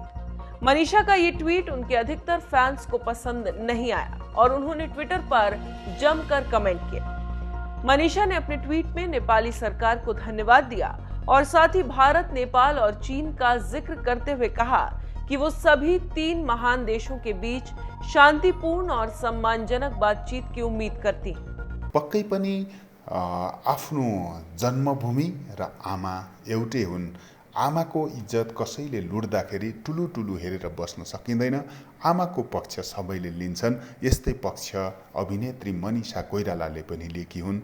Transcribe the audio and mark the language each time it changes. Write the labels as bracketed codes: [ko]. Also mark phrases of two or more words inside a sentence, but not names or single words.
[hi] मनीषा का ये ट्वीट उनके अधिकतर फैंस को पसंद नहीं आया और उन्होंने ट्विटर पर जमकर कमेंट किया। मनीषा ने अपने ट्वीट में नेपाली सरकार को धन्यवाद दिया और साथ ही भारत, नेपाल और चीन का जिक्र करते हुए कहा कि वो सभी 3 महान देशों के बीच शांतिपूर्ण और सम्मानजनक बातचीत की उम्मीद करती हैं। [ne] पक्कै पनि आफ्नो जन्मभूमि र आमा एउटै हुन्। आमाको इज्जत कसैले लुट्दाखेरि टुलु हेरेर बस्न सकिँदैन। आमाको पक्ष सबैले लिन्छन्। यस्तै पक्ष अभिनेत्री मनीषा कोइरालाले पनि लिएकी हुन्।